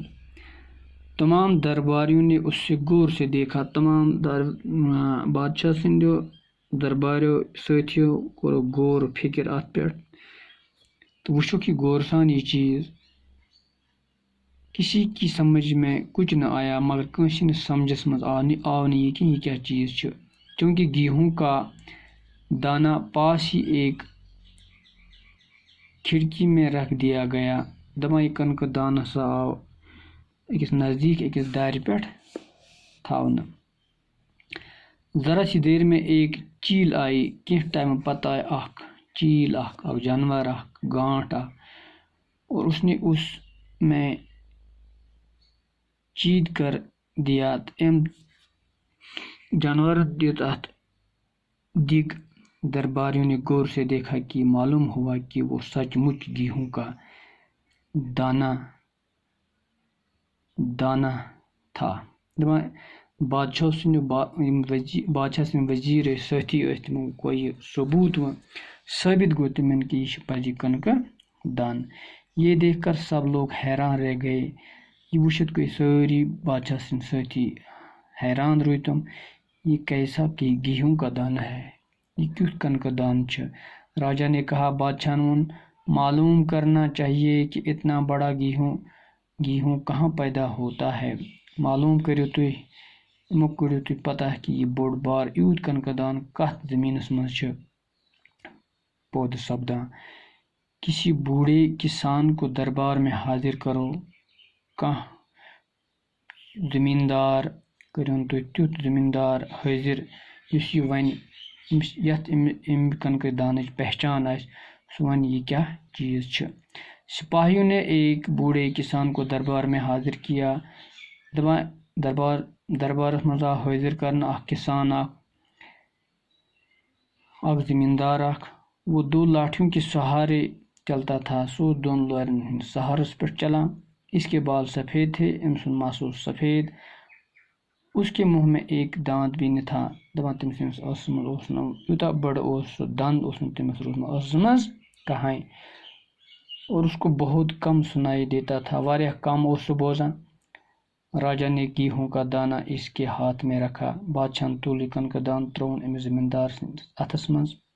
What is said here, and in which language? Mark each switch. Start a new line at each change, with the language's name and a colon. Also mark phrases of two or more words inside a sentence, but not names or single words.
Urdu: تمام درباریوں نے اس سے غور سے دیکھا۔
Kashmiri: تمام بادشاہ سندیو درباریو ساتھیو کورو غور و فکر ات پہ تو وچھک یہ غور سان یہ چیز۔
Urdu: کسی کی سمجھ میں کچھ نہ آیا،
Kashmiri: مگر کنسی نے سمجھس مز آو نہیں یہ کہ یہ کیا چیز چھ،
Urdu: کیونکہ گیہوں کا دانہ پاس ہی ایک کھڑکی میں رکھ دیا گیا.
Kashmiri: دپان یہ کنکہ دان ہسا آو أکِس نزدیک أکِس دارِ پٮ۪ٹھ تھاونہٕ.
Urdu: ذرا سی دیر میں ایک چیل آئی.
Kashmiri: کینٛہہ ٹائم پتہ آئے اکھ چیل اکھ جانور اکھ گانٹ اکھ
Urdu: اور اس نے اس میں چید کر دیا.
Kashmiri: جانور دیت ات دگ.
Urdu: درباریوں نے غور سے دیکھا کہ معلوم ہوا کہ وہ سچ مچ گیہوں کا دانہ تھا.
Kashmiri: بادشاہ سٕنٛدۍ وزیٖر ٲسۍ سٲتھی ٲسۍ تِمو گوٚو یہِ ثبوت ثٲبت گوٚو تِمن کہ یہ چھِ پزی کنکہ دان.
Urdu: یہ دیکھ کر سب لوگ حیران رہ گئے.
Kashmiri: یہ وٕچھِتھ گٔے سٲری بادشاہ سٕنٛدۍ سٲتھی حیران روٗدۍ تِم.
Urdu: یہ کیسا کہ گیہوں کا دانہ ہے,
Kashmiri: یہ کیُتھ کنکہ دان چھُ.
Urdu: راجا نے کہا.
Kashmiri: بادشاہ ووٚن
Urdu: معلوم کرنا چاہیے کہ اتنا بڑا گیہوں کہاں پیدا ہوتا ہے.
Kashmiri: معلوم کٔرِو تُہۍ امیُک کٔرِو تُہۍ پتہ کہ یہ بوٚڑ بار یوٗت کنکہ دان کتھ زٔمیٖنس منٛز چھُ پٲدٕ سپدان.
Urdu: کسی بوڑھے کسان کو دربار میں حاضر کرو.
Kashmiri: کانٛہہ زمیٖندار کٔرِوُن تُہۍ تیُتھ زمیٖندار حٲضر یُس یہِ وَنہِ یتھ امہِ کنکہ دانٕچ پہچان آسہِ. سُہ وَنہِ یہِ کیٛاہ چیٖز چھُ.
Urdu: سپاہیوں نے ایک بوڑھے کسان کو دربار میں حاضر کیا.
Kashmiri: دربارس منٛز آو حٲضر کرنہٕ اکھ کسان اکھ زمیندار اکھ.
Urdu: وہ دو لاٹھیوں کے سہارے چلتا تھا.
Kashmiri: سُہ اوس دۄن لورٮ۪ن ہٕنٛدِس سہارس پٮ۪ٹھ چلان.
Urdu: اس کے بال سفید تھے.
Kashmiri: أمۍ سُنٛد مس اوس سفید.
Urdu: اس کے منہ میں ایک دانت بھی نہ تھا.
Kashmiri: دپان تٔمۍ سٕنٛدِس ٲسس منٛز اوس نہٕ یوٗتاہ بٔڑ اوس سُہ دنٛد اوس نہٕ تٔمِس روٗدمُت ٲسس منٛز کہاں.
Urdu: اور اس کو بہت کم سنائی دیتا تھا.
Kashmiri: واریاہ کم اوس سُہ بوزان.
Urdu: راجا نے گیہوں کا دانہ اس کے ہاتھ میں رکھا.
Kashmiri: بادشاہ تُل یہِ کنکہ دان ترٛووُن أمِس زمیٖندار سٕنٛدِس اتھس منٛز.